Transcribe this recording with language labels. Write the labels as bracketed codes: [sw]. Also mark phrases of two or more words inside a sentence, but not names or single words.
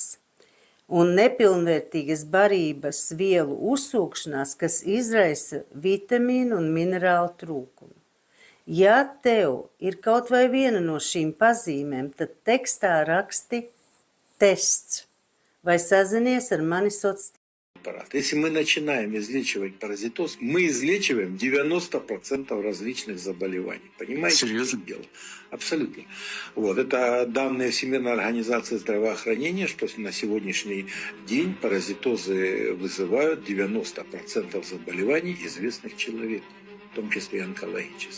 [lv] Un nepilnvērtīgas barības vielu uzsūkšanās, kas izraisa vitamīnu un minerālu trūkumu. Ja tev ir kaut vai viena no šīm pazīmēm, tad tekstā raksti tests vai sazinies ar mani soc. [ru] Если мы начинаем излечивать паразитоз, мы излечиваем 90% различных заболеваний. Понимаете? Серьезно? Дело? Абсолютно. Вот. Это данные Всемирной организации здравоохранения, что на сегодняшний день паразитозы вызывают 90% заболеваний известных человеку, в том числе и онкологических.